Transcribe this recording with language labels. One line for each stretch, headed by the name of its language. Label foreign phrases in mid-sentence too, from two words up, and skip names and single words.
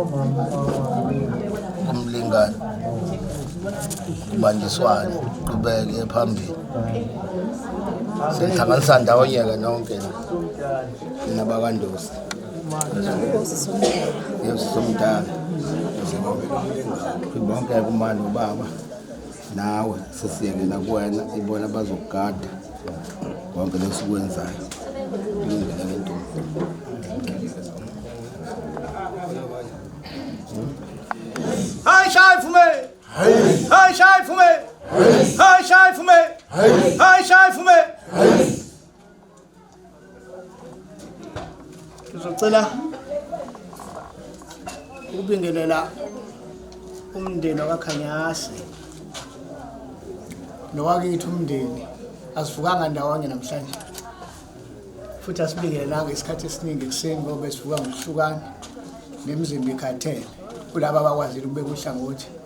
Zulu: umlingani kubanjiswane qhubeke phambili sihlanganisa ndawonye-ke nonke nabakandosi yesomdala bonke kumani ubaba nawe sesiyekela kuwena ibona bazokugada konke lesikwenzayo ilungile ke ntombi Hai shai fume. Hai shai fume. Hai shai fume. Hai shai fume. Sizocela sibingelela umndeni wakaKhanyasi nowakithi umndeni asivukanga ndawonye namhlanje futhi asibingelelanga isikhathi esiningi ekuseni ngoba sivuka ngokuhlukana nemizimba ikhathele kulabo abakwazile ukubeka uhlangothi.